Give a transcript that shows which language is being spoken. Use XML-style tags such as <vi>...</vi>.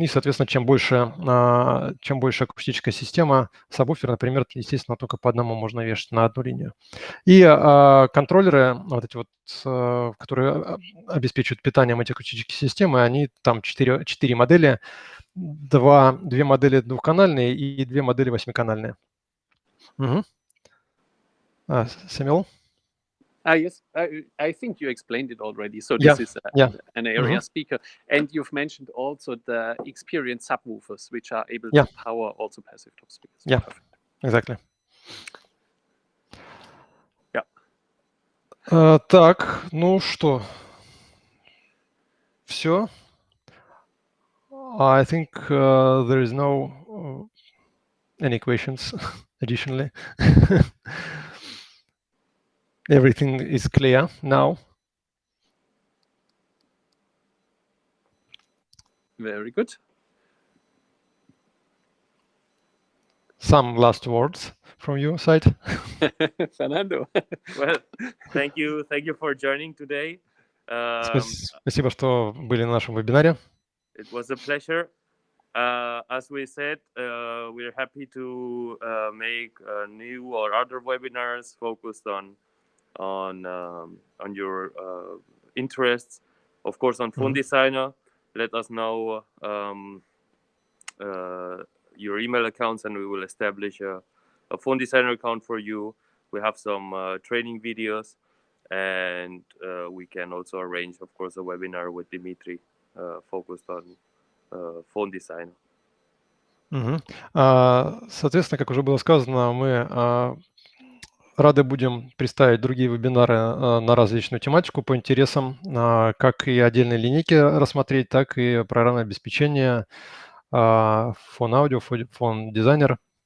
<ru>И, соответственно, чем больше акустическая система, сабвуфер, например, естественно, только по одному можно вешать на одну линию. И контроллеры, вот эти вот, которые обеспечивают питанием этих акустических систем, они там 4 модели, 2 модели двухканальные и 2 модели 8-канальные. Угу. Сэмюэл?</ru> <en>Yes, I think you explained it already. So this is an area speaker. And you've mentioned also the experienced subwoofers, which are able to power also passive top speakers. Yeah, exactly. Yeah.</en> <ru>Так, ну что? Все?</ru> <en>I think there is no any questions additionally. Everything is clear now. Very good. Some last words from your side. Fernando. Well, thank you for joining today.</en> <ru>Спасибо, что были на нашем вебинаре.</ru> <en>It was a pleasure. As we said, we're happy to make new or other webinars focused on your interests. Of course, on Fohhn Designer, let us know your email accounts, and we will establish a Fohhn Designer account for you. We have some training videos, and we can also arrange, of course, a webinar with Dimitri focused on Fohhn Designer.</en> <ru>Соответственно, как уже было сказано, мы рады будем представить другие вебинары на различную тематику по интересам, как и отдельные линейки рассмотреть, так и программное обеспечение, Fohhn Audio, Fohhn Designer.</ru>